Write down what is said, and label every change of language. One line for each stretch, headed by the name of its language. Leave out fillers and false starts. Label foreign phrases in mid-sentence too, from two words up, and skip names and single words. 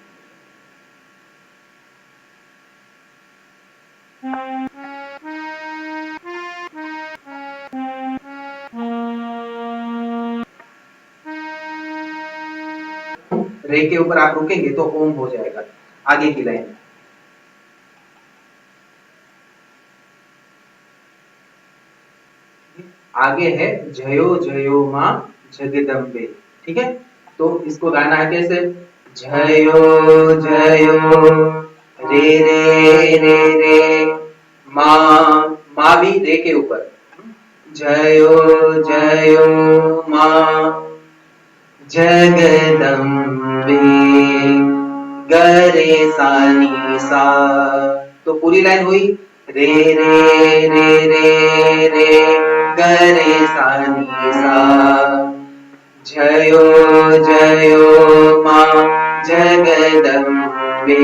Hindi: रे के ऊपर आप रुकेंगे तो ओम हो जाएगा। आगे की लाइन आगे है जयो जयो माँ जगदम्बे, ठीक है। तो इसको गाना है कैसे, जयो जयो रे रे रे रे माँ भी रे के ऊपर, जयो जयो माँ जगदम्बे गरे सानी सा, तो पूरी लाइन हुई रे रे रे रे रे गरे सानी सा, जयो जयो माँ जगदम्बे।